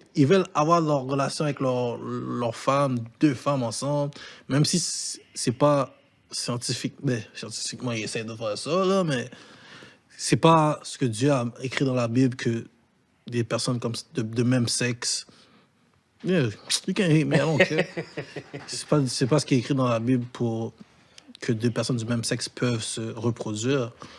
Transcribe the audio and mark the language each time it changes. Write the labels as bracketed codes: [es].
[fr] Ils veulent avoir leur relation avec leur femme, 2 femmes ensemble, même si c'est pas scientifique. Mais scientifiquement, ils essaient de faire ça, là, mais c'est pas ce que Dieu a écrit dans la Bible que des personnes comme de même sexe. [en] Yeah, you can hate me, I don't care. [fr] C'est pas ce qui est écrit dans la Bible pour que 2 personnes du même sexe peuvent se reproduire.